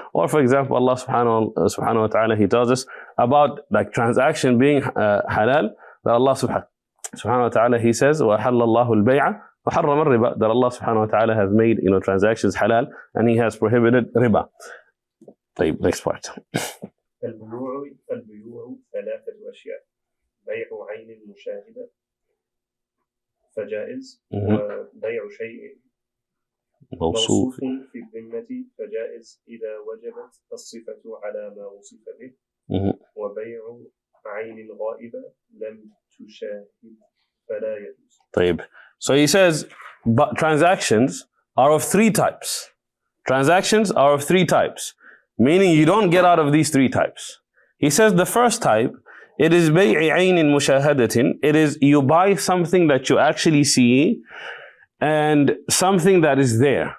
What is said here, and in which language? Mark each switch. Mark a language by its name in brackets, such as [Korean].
[English] Or for example, Allah subhanahu wa ta'ala, he tells us about transaction being halal, that Allah subhanahu wa ta'ala, he says, [Arabic] وَحَلَّ اللَّهُ الْبَيْعَ وَحَرَّمَ الرِّبَى, [English] that Allah subhanahu wa ta'ala has made transactions halal, and he has prohibited riba. Next part. [Arabic] البيوع ثلاثة أشياء: بيع عين مشاهدة فجائز، وبيع شيء موصوف في الذمة فجائز إذا وجبت الصفة على ما وصف به، وبيع عين غائبة لم تشاهد فلا يجوز. طيب. [English] So he says, but transactions are of three types. Transactions are of three types. Meaning you don't get out of these three types. He says the first type, it is [Arabic] bay'i aynin mushahadatin. [English] It is you buy something that you actually see and something that is there.